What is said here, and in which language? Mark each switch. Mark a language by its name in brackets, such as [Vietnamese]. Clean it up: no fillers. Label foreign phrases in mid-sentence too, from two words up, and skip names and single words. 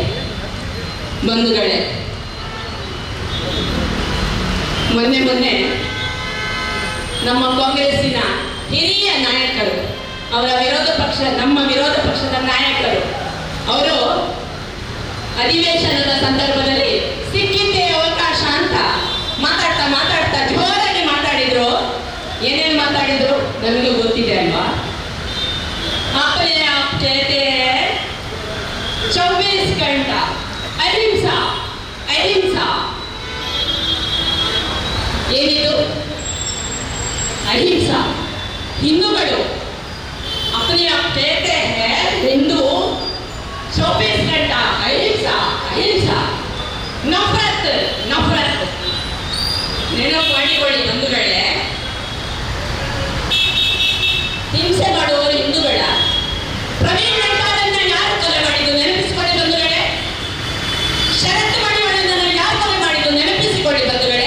[Kannada] ಬಂಧುಗಳೇ, ಮೊನ್ನೆ ನಮ್ಮ ಕಾಂಗ್ರೆಸ್ಸಿನ ಹಿರಿಯ ನಾಯಕರು, ಅವರ ನಮ್ಮ ವಿರೋಧ ಪಕ್ಷದ ನಾಯಕರು, ಅವರು ಅಧಿವೇಶನದ ಸಂದರ್ಭದಲ್ಲಿ ಸಿಕ್ಕಿದ್ದೇ ಅವಕಾಶ ಅಂತ ಮಾತಾಡ್ತಾ ಜೋರಾಗಿ ಮಾತಾಡಿದ್ರು. ಏನೇನು ಮಾತಾಡಿದ್ರು ನಮಗೂ ಗೊತ್ತಿದೆ ಅಲ್ವಾ? [Hindi] अपने आप कहते हैं 24 घंटा अहिंसा अहिंसा. [Kannada] ಏನಿದು ಅಹಿಂಸಾ? [Hindi] ಹಿಂದೂಗಳು अपने आप कहते हैं हिंदू 24 घंटा अहिंसा अहिंसा. नफ़रत नफ़रत. [Kannada] ನೆನಪು ಮಾಡಿಕೊಳ್ಳಿ ಬಂಧುಗಳೇ, ಹಿಂಸೆ ಮಾಡುವವರು ಹಿಂದೂಗಳ. ಪ್ರವೀಣ್ ಮೆಹ್ತಾರನ್ನ ಯಾರು ಕೊಲೆ ಮಾಡಿದ್ದು ನೆನಪಿಸಿಕೊಳ್ಳಿ ಬಂಧುಗಳೇ. ಶರತ್ ಮಡಿವಾಳನನ್ನು ಯಾರು ಕೊಲೆ ಮಾಡಿದ್ದು ನೆನಪಿಸಿಕೊಳ್ಳಿ ಬಂಧುಗಳೇ.